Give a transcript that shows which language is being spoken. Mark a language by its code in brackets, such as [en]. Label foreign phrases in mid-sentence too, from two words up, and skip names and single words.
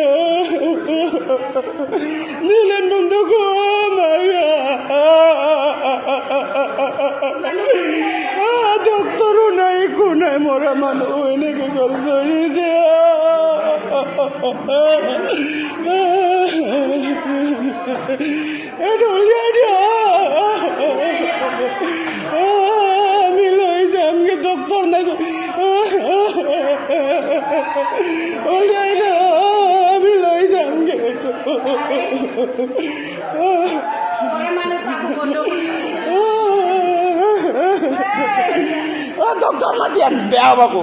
[as] নিলেন বন্ধু ডক্টরও নাই একো নাই মরা মানুষ এনেকে করে ধরিছে আমি লই যামগে ডক্টর নাই আমি লই যামগে ডক্টৰ মাতিয়ান বেয়া হ'ব আকৌ